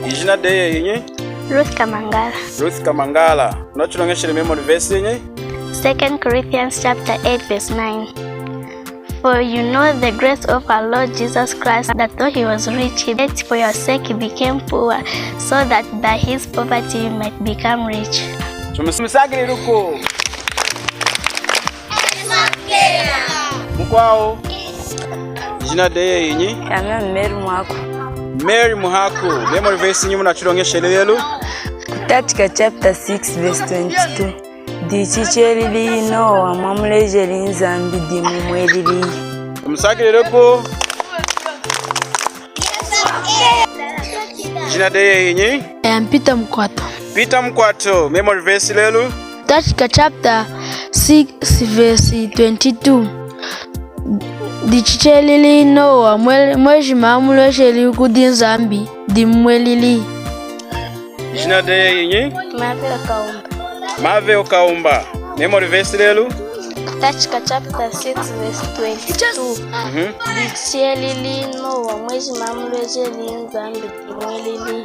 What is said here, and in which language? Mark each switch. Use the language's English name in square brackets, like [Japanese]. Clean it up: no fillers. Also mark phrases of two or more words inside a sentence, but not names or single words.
[Lunda] Ijina deye yinyi? Ruth Kamangala. Ruth Kamangala. Unachulongesha [English] memory verse [Lunda] yinyi? [English] 2 Corinthians chapter 8 verse 9. For you know the grace of our Lord Jesus Christ, that though he was rich, yet for your sake he became poor, so that by his poverty you might become rich. [Lunda] Tumusagire ruko. Mukwao. Ijina deye yinyi? Kana Mary Muhako. Mary Muhako. [English] Memory verse [Lunda] yinyi munachulongesha lelo? [English] Katika chapter 6 verse 22. [Lunda] Dichicherili no amamulejeri nzambi dimumwelili. Tumusagire ruko. Ijina deye yinyi? Peter Mkwato. Peter Mkwato. [English] Memory verse [Lunda] lelo? [English] Katika chapter 6 verse 22. [Lunda] Dichichelili no mweji mamulejeri kudi nzambi dimumwelili. Ijina deye yinyi? Mave Okaumba. [English] Memory verse [Lunda] lelo? [English] katika chapter 6 verse 22. [Lunda] Dichichelili no mweji mamulejeri nzambi dimumwelili.